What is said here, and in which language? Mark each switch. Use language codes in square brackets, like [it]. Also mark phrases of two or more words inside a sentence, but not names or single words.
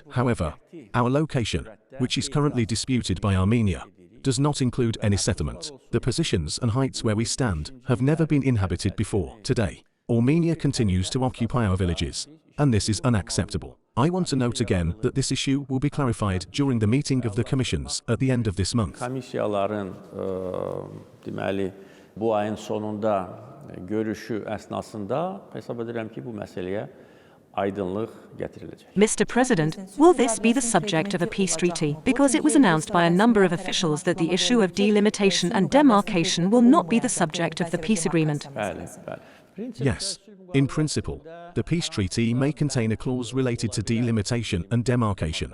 [en] However, our location, which is currently disputed by Armenia, does not include any settlement. The positions and heights where we stand have never been inhabited before. Today, Armenia continues to occupy our villages, and this is unacceptable. I want to note again that this issue will be clarified during the meeting of the commissions at the end of this month. [az] Komissiyaların deməli bu ayın sonunda görüşü əsnasında hesab edirəm ki, bu məsələyə aydınlıq gətirilecek. [en] Mr. President, will this be the subject of a peace treaty? Because it was announced by a number of officials that the issue of delimitation and demarcation will not be the subject of the peace agreement. [az] Bəli, bəli. [en] Yes, in principle, the peace treaty may contain a clause related to delimitation and demarcation.